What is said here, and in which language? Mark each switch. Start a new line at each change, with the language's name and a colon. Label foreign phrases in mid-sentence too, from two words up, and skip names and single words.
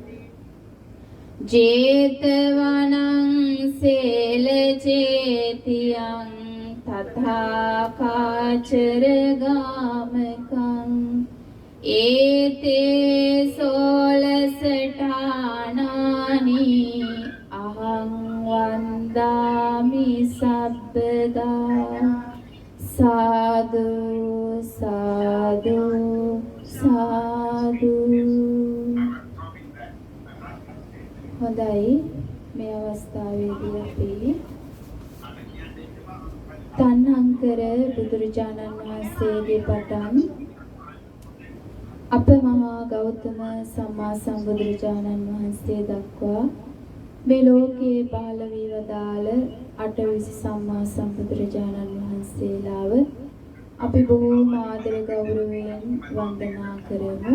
Pali: ජේතවනං සේල චේතියං තථාකාචර ගාමකං ඒතේ සෝලසඨානානි අහං වන්දාමි සබ්බදා සාදු සාදු සාදු.
Sinhala: හොඳයි, මේ අවස්ථාවේදී අපි තණ්හංකර බුදුරජාණන් වහන්සේගේ පටන් අප මහා ගෞතම සම්මා සම්බුදුරජාණන් වහන්සේ දක්වා මේ ලෝකයේ පහළ වී වදාළ අටවිසි සම්මා සම්බුදුරජාණන් වහන්සේලාව අපි බොහෝම ආදර ගෞරවයෙන් වන්දනා කරමු.